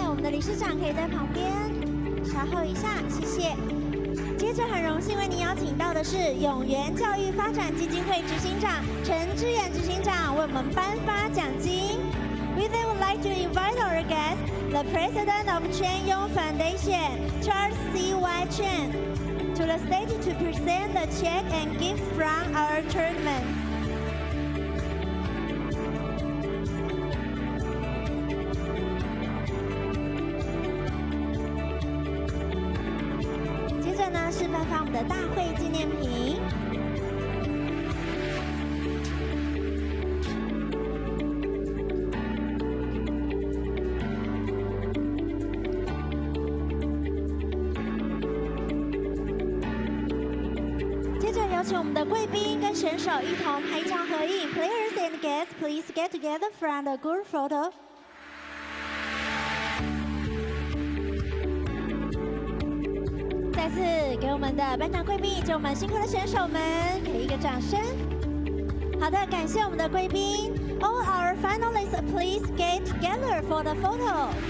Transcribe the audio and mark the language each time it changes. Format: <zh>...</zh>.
<zh>理事长可以在旁边稍后一下，谢谢。接着很荣幸为您邀请到的是永源教育发展基金会执行长陈志远执行长为我们颁发奖金。</zh> <en>We then would like to invite our guest, the President of Chen Yong Foundation, Charles C.Y. Chen, to the stage to present the check and gifts from our tournament.</en> <zh>接着呢是颁发我们的大会纪念品。接着有请我们的贵宾跟选手一同拍一张合影。</zh> <en>Players and guests, please get together for the group photo.</en> <zh>再次给我们的颁奖贵宾以及我们辛苦的选手们给一个掌声。好的，感谢我们的贵宾。</zh> <en>All our finalists, please get together for the photo.</en>